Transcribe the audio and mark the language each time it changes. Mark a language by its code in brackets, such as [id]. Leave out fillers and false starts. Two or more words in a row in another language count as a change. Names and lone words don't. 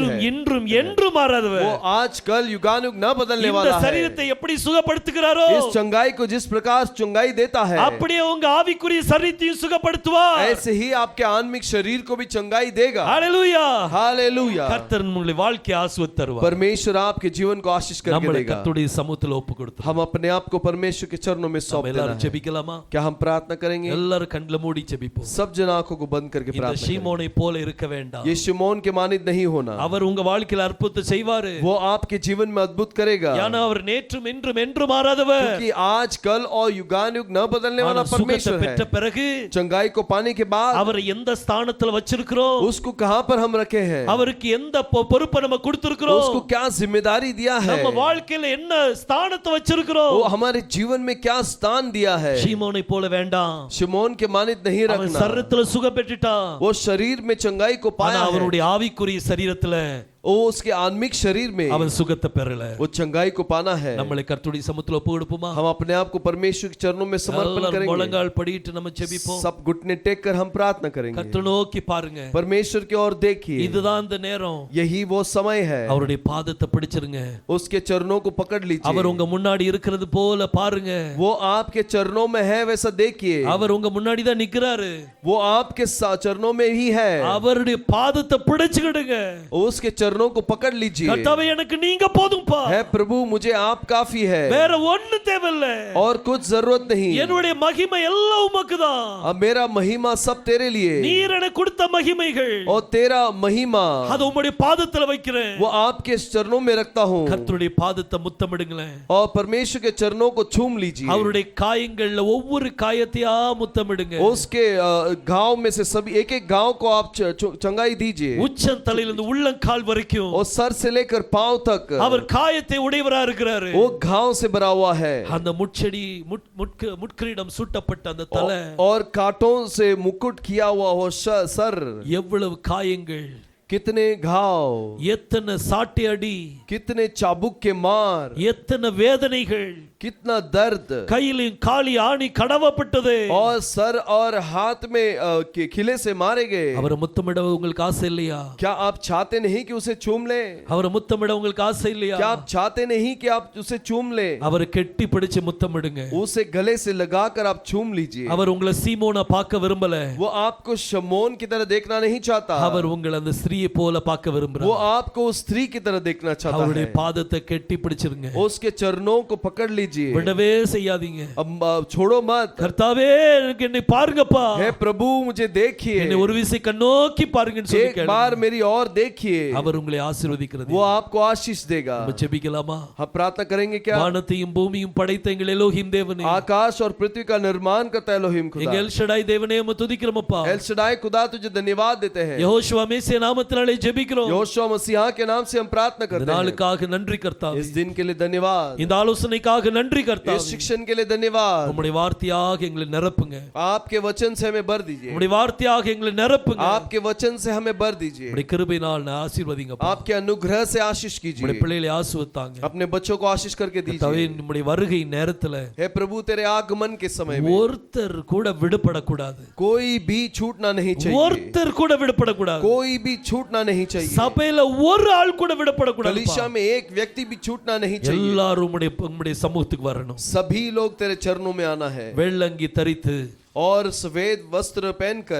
[ta] நேற்றும் [hi] है। [ta] இன்றும் என்றும் மாறாதவர். [hi] वो आज कल युगानुग न बदलने [ta] இந்த [hi] वाला है। [ta] சரீரத்தை எப்படி சுகப்படுத்துகிறாரோ [hi] इस चंगाई को जिस प्रकार चंगाई देता है, [ta] அப்படியே உங்க ஆவிக்குரிய சரீரத்தையும் சுகப்படுத்துவார். [hi] ऐसे ही आपके आत्मिक शरीर को भी चंगाई देगा। [ta] ஹalleluya। [hi] हालेलुया। [ta] கர்த்தர் உங்களுடைய வாழ்க்கையை ஆசீர்வதித்து தருவார். [hi] परमेश्वर आपके जीवन को आशीष करके [ta] நம்மளை [hi] देगा। [ta] கர்த்தருடைய சமூகத்துல ஒப்பு கொடுத்து [hi] हम अपने आप को परमेश्वर के चरणों में सौंप देना [ta] எல்லாரும் [hi] है। [ta] ஜெபிக்கலாமா? [hi] क्या हम प्रार्थना करेंगे? [ta] எல்லாரும் கண்களை மூடி ஜெபிப்போம். [hi] सब जन आंखों को बंद करके [ta] இந்த [hi] प्रार्थना करें। [ta] சீமோனை போல இருக்க வேண்டாம். [hi] ये शिमोन के मानित नहीं होना। [ta] அவர் உங்க வாழ்க்கையில அற்புதத்தை செய்வாரு. [hi] वो आपके जीवन में अद्भुत करेगा, [ta] ஏன்னா அவர் நேற்றும் இன்றும் என்றும் மாறாதவர். [hi] क्योंकि आज कल और युगानुग न बदलने वाला [ta] ஆனா சுகத்தை [hi] परमेश्वर है। [ta] பெற்ற பிறகு [hi] चंगाई को पाने के बाद [ta] அவரை எந்த ஸ்தானத்துல வச்சிருக்கிறோம், [hi] उसको कहां पर हम रखे हैं, [ta] அவருக்கு எந்த பொறுப்பை நம்ம கொடுத்திருக்கிறோம், [hi] उसको क्या जिम्मेदारी दिया है, [ta] நம்ம வாழ்க்கையில என்ன ஸ்தானத்தை வச்சிருக்கிறோம், [hi] वो हमारे जीवन में क्या स्थान दिया है। [ta] சீமோனை போல வேண்டாம். [hi] शिमोन के मानित नहीं [ta] அவன் [hi] रखना। [ta] சரீரத்துல சுகம் பெற்றுட்டான். [hi] वो शरीर में चंगाई को [ta] ஆனா [hi] पाया है, [ta] அவனுடைய ஆவிக்குரிய சரீரத்துல [hi] वो उसके आत्मिक शरीर में [ta] அவன் சுகத்தை பெறல. [hi] वो चंगाई को पाना है। [ta] நம்மளை கர்த்தருடைய சமூகத்துல ஒப்பு கொடுப்போமா? [hi] हम अपने आप को परमेश्वर के चरणों में समर्पण [ta] எல்லாரும் [hi] करेंगे। [ta] முழங்கால் படிட்டு நம்ம ஜெபிப்போம். [hi] सब घुटने टेक कर हम प्रार्थना करेंगे। [ta] கர்த்தரை நோக்கி பாருங்க. [hi] परमेश्वर की ओर देखिए, [ta] இதுதான் அந்த நேரம். [hi] यही वो समय है। [ta] அவருடைய பாதத்தை பிடிச்சிருங்க. [hi] उसके चरणों को पकड़ लीजिए। [ta] அவர் உங்க முன்னாடி இருக்கிறது போல பாருங்க. [hi] वो आपके चरणों में है वैसा देखिए। [ta] அவர் उंग முன்னாடி தான் நிக்கிறாரு. [hi] वो आपके चरणों में ही है। [ta] அவருடைய பாதத்தை பிடிச்சுக்கிடுங்க. [hi] उसके चरणों को पकड़ लीजिए। [ta] கர்த்தாவே எனக்கு நீங்க போதும்பா. [hi] है प्रभु, मुझे आप काफी है, [ta] வேற ஒண்ணும் தேவையில்ல. [hi] और कुछ जरूरत नहीं। [ta] என்னுடைய மகிமை எல்லாம் உமக்கு தான். [hi] अब मेरा महिमा सब तेरे लिए, [ta] நீர் எனக்கு கொடுத்த மகிமைகள் [hi] और तेरा महिमा [ta] அது உம்முடைய பாதத்துல வைக்கிறேன். [hi] वो आपके चरणों में रखता हूँ। [ta] கர்த்தருடைய பாதத்தை முத்தமிடுங்களேன். [hi] और परमेश्वर के चरणों को छूम लीजिए। [ta] அவருடைய காயங்கள்ல ஒவ்வொரு காயத்தையா முத்தமிடுங்க. [hi] उसके घाव में से सभी एक एक घाव को आप चंगाई दीजिए। [ta] உச்சம் தலையிலிருந்து உள்ளங்கால் வரைக்கும் [hi] और सर से लेकर पांव तक [ta] அவர் காயத்தை உடையவரா இருக்கிறாரு. [hi] वो घाव से भरा हुआ है। [ta] அந்த முட்செடி முட்கிரீடம் சூட்டப்பட்ட அந்த தலை, [hi] और कांटों से मुकुट किया हुआ वो सर, [ta] எவ்வளவு காயங்கள், [hi] कितने घाव, [ta] எத்தனை சாட்டை அடி, [hi] कितने चाबुक के मार, [ta] எத்தனை வேதனைகள், [hi] कितना दर्द, [ta] கையிலும் காலி ஆணி கடவப்பட்டது. [hi] और सर और हाथ में खिले से मारे गए। [ta] அவரை முத்தமிட உங்களுக்கு ஆசை இல்லையா? [hi] क्या आप चाहते नहीं कि उसे चूम ले? [ta] அவரை முத்தமிட உங்களுக்கு ஆசை இல்லையா? [hi] क्या आप चाहते नहीं कि आप उसे चूम ले? [ta] அவரை கெட்டி பிடிச்சு முத்தமிடுங்க. [hi] उसे गले से लगाकर आप चूम लीजिए। [ta] அவர் உங்களை சீமோனா பார்க்க விரும்பல. [hi] वो आपको शमोन की तरह देखना नहीं चाहता। [ta] அவர் உங்களை அந்த ஸ்திரீயை போல பார்க்க [hi] वो [ta] விரும்புறார். [hi] आपको उस स्त्री की तरह देखना चाहता [ta] அவருடைய [hi] है। [ta] பாதத்தை கெட்டி பிடிச்சிருங்க. [hi] उसके चरणों को पकड़ लीजिए, [ta] விடவே செய்யாதீங்க. [hi] अब छोड़ो मत। [ta] கர்த்தாவே எனக்கு என்னை பாருங்கப்பா. [hi] हे प्रभु, मुझे देखिए, [ta] என்னை ஒரு விசை கண்ணோக்கி பாருங்கன்னு சொல்லி [hi] एक बार मेरी ओर देखिए। [ta] அவர் உங்களை ஆசீர்வதிக்கிறது. [hi] वो आपको आशीष देगा। [ta] நம்ம ஜெபிக்கலாமா? [hi] हम प्रार्थना करेंगे क्या? [ta] வானத்தையும் பூமியும் படைத்த எங்கள் எலோஹிம் தேவனே, [hi] आकाश और पृथ्वी का निर्माण करता है एलोहिम खुदा। [ta] எங்கள் எல் ஷடாய் தேவனே உம்மை துதிக்கிறோமப்பா. [hi] एल शडाई खुदा, तुझे धन्यवाद देते हैं। [ta] யெகோவா மேசியா நாமத்தினாலே ஜெபிக்கிறோம். [hi] यहोशू मसीहा के नाम से हम प्रार्थना [ta] இந்த [hi] करते हैं। [ta] நாளுக்காக நன்றி கர்த்தாவே. [hi] इस दिन के लिए धन्यवाद, [ta] இந்த ஆலோசனைக்காக நன்றி [hi] इस [ta] கர்த்தாவே. [hi] शिक्षण के लिए धन्यवाद। [ta] உம்முடைய வார்த்தையாக எங்களை நிரப்புங்க. [hi] आपके वचन से हमें भर दीजिए। [ta] உம்முடைய வார்த்தையாக எங்களை நிரப்புங்க. [hi] आपके वचन से हमें भर दीजिए। [ta] உம்முடைய கிருபையினால் ஆசீர்வதிங்கப்பா. [hi] आपके अनुग्रह से आशीष [ta] உம்முடைய [hi] कीजिए। [ta] பிள்ளைகளை ஆசீர்வதித்தாங்க. [hi] अपने बच्चों को आशीष करके [ta] கர்த்தாவே, [hi] दीजिए। [ta] உம்முடைய வருகை நேரத்துல [hi] हे प्रभु, तेरे आगमन के समय में [ta] ஒருத்தர் கூட விடுபடக்கூடாது. [hi] कोई भी छूटना नहीं चाहिए। [ta] ஒருத்தர் கூட விடுபடக்கூடாது. [hi] कोई भी छूटना नहीं चाहिए। [ta] சபையில ஒரு ஆள் கூட விடுபடக்கூடாது. [hi] कलीसिया में एक व्यक्ति भी छूटना नहीं चाहिए। [ta] எல்லாரும் உம்முடைய சமூகத்துக்கு வரணும். [hi] सभी लोग तेरे चरणों में आना है, [ta] வெள்ளங்கி தரித்து [hi] और सफेद वस्त्र पहनकर।